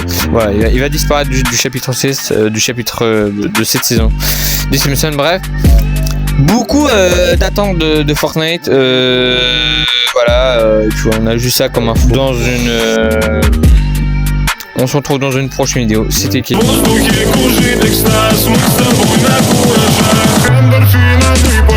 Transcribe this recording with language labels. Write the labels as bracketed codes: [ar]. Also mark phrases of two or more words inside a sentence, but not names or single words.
[fr] Voilà, il va disparaître du chapitre 6, du chapitre de cette saison. Des Simpsons, bref. Beaucoup d'attentes de Fortnite. Voilà, on a juste ça comme info dans une. On se retrouve dans une prochaine vidéo. C'était qui? [ru] В воздухе кружит экстаз, мы с тобой на куражах. Эндорфины